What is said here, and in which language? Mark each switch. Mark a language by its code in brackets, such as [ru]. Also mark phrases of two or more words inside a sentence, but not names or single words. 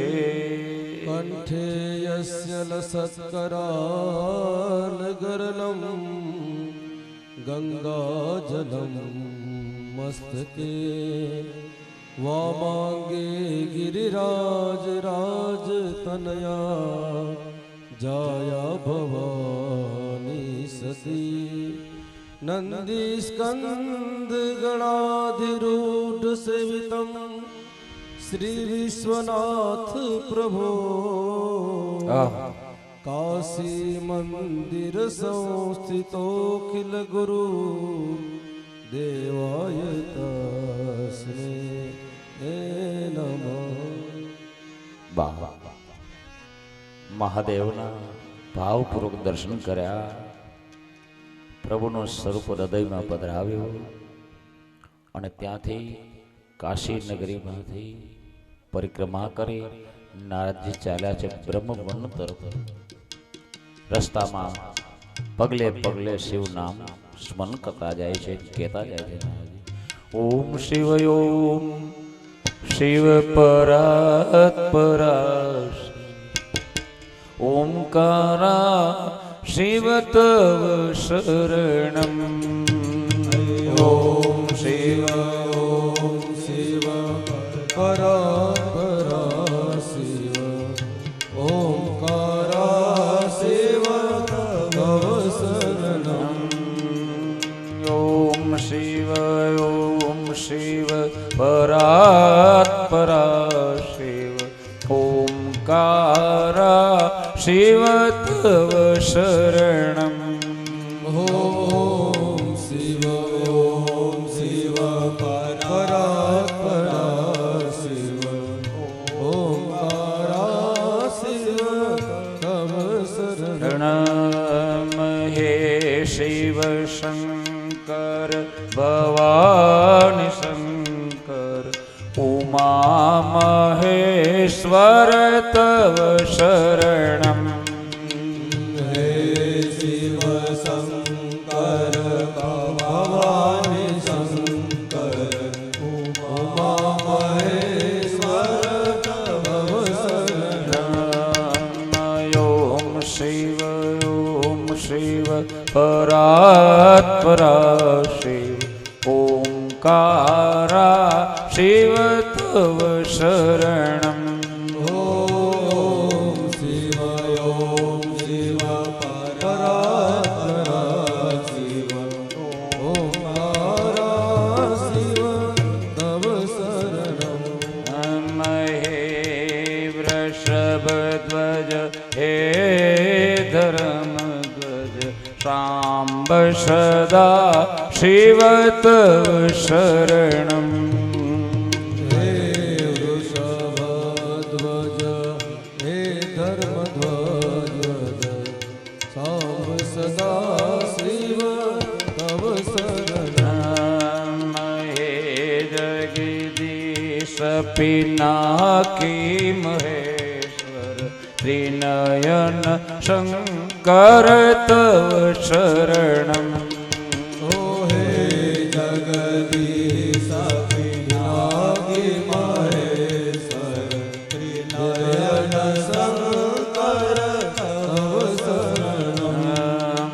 [sa] કંઠે યસ્ય લસત્કરાલગરલમ ગંગાજલમ મસ્તકે વામાંગે ગિરિરાજ રાજગુહ્યમ तनया जाया भवानी सती नंदी स्कंद गणाधिरूढ़ सेवितम श्री विश्वनाथ प्रभो काशी मंदिर संस्थितोखिल गुरु देवाय तस्मै नमः। [gu] મહાદેવના ભાવપૂર્વક દર્શન કર્યા, પ્રભુનું સ્વરૂપ હૃદયમાં પધરાવ્યો અને ત્યાંથી કાશી નગરીમાંથી પરિક્રમા કરી નારદજી ચાલ્યા છે બ્રહ્મવન તરફ. રસ્તામાં પગલે પગલે શિવ નામ સ્મરણ કરતા જાય છે, કહેતા જાય છે [sa] ઓમ શિવ ઓમ શિવ પરાત પરા ઓમકારા શિવ તવ શરણમ. ओम शिव परा परा शिव ओंकारा शिव तव शरणम. ઓમ શિવ પરાત પરા શિવ ઓમકારા શિવ તવ શરણમ. ओम शिव परा परा शिव ओंकारा शिव तव शरणम. હે શિવ શંકર ભવાની શંકર ઉમા મહેશ્વર તવ શરણમ. हे शिव शंकर भवानी शंकर उमा महेश्वर तव शरणम. ઓમ શિવ પરાત પરા શિવ ઓમકારા શિવ તવ શરણમ. ओम शिव परा परा शिव ओंकारा शिव तव शरणम. હે વૃષભધ્વજ હે ધર્મધ્વજ સાંબ સદા શિવ તવ શરણમ. हे वृषभध्वज हे धर्मध्वज साम सदा शिव तव शरणम. હે જગદીશ પિનાકી મહેશ્વર ત્રિનયન શંકર તવ શરણમ. ओ हे जगदीश पिनाकी महेश्वर त्रिनयन शंकर तव शरणम.